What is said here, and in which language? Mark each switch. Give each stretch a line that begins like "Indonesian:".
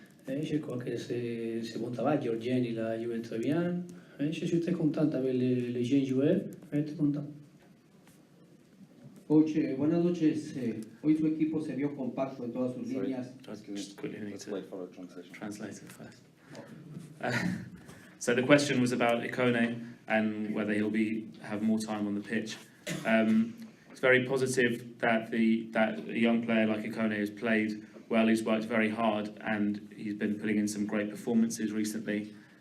French: Je crois que c'est bon travail. Georgien, il a joué très bien. Je suis très content avec les jeunes joueurs. Très content.
Spanish: Coach, buenas noches. Hoy su equipo se vio compacto en todas sus líneas.
English: Just quickly need to translate it first. So the question was about Ikone and whether he'll have more time on the pitch. It's very positive that a young player like Ikone has played well. He's worked very hard and he's been putting in some great performances recently.